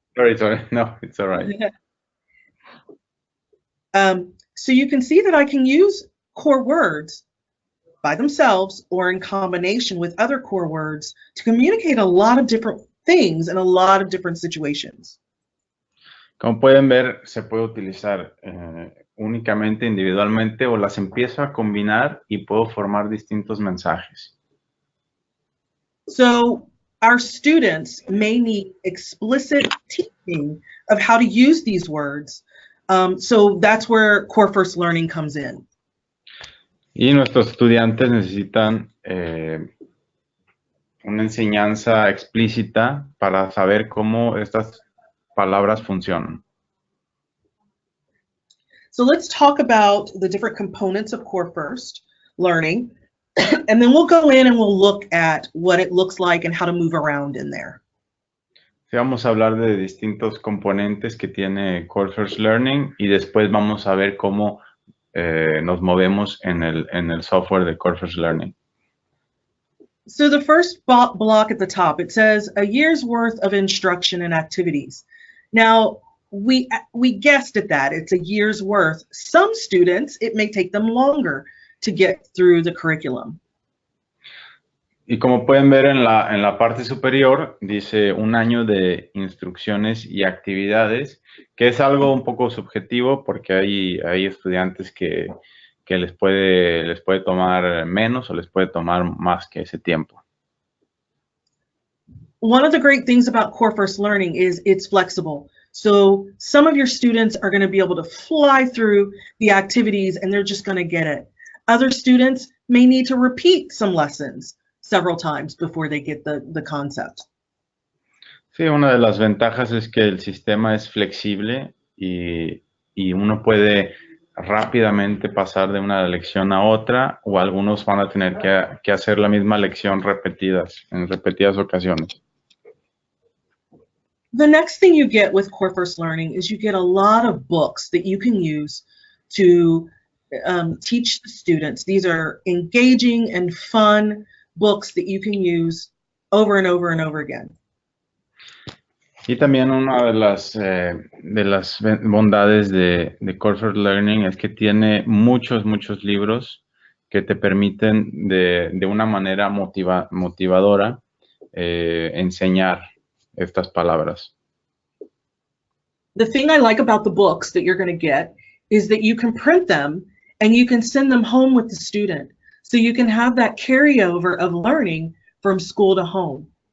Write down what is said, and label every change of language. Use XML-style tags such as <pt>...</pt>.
<en>Sorry, no, it's all right. So you can see that I can use core words by themselves or in combination with other core words to communicate a lot of different things in a lot of different situations.</en> <es>Como pueden ver, se puede utilizar únicamente, individualmente, o las empiezo a combinar y puedo formar distintos mensajes.</es> <en>So our students may need explicit teaching of how to use these words. So that's where Core First Learning comes in.</en> <es>Y nuestros estudiantes necesitan una enseñanza explícita para saber cómo estas palabras funcionan.</es> <en>So let's talk about the different components of Core First Learning, and then we'll go in and we'll look at what it looks like and how to move around in there.</en> <es>Sí, vamos a hablar de distintos componentes que tiene Core First Learning y después vamos a ver cómo nos movemos en el software de Core First Learning.</es> <en>So the first block at the top, it says a year's worth of instruction and activities. Now, we guessed at that. It's a year's worth. Some students, it may take them longer to get through the curriculum.</en> <es>Y como pueden ver en la parte superior, dice un año de instrucciones y actividades, que es algo un poco subjetivo porque hay estudiantes que les puede tomar menos o les puede tomar más que ese tiempo.</es> <en>One of the great things about Core First Learning is it's flexible. So some of your students are going to be able to fly through the activities and they're just going to get it. Other students may need to repeat some lessons several times before they get the concept.</en> <es>Sí, una de las ventajas es que el sistema es flexible y uno puede rápidamente pasar de una lección a otra, o algunos van a tener que hacer la misma lección en repetidas ocasiones.</es> <en>The next thing you get with Core First Learning is you get a lot of books that you can use to teach the students. These are engaging and fun books that you can use over and over and over again.</en> <es>Y también una de las bondades de Core First Learning es que tiene muchos libros que te permiten de una manera motivadora enseñar estas palabras.</es> <en>The thing I like about the books that you're going to get is that you can print them and you can send them home with the student. So you can have that carryover of learning from school to home.</en>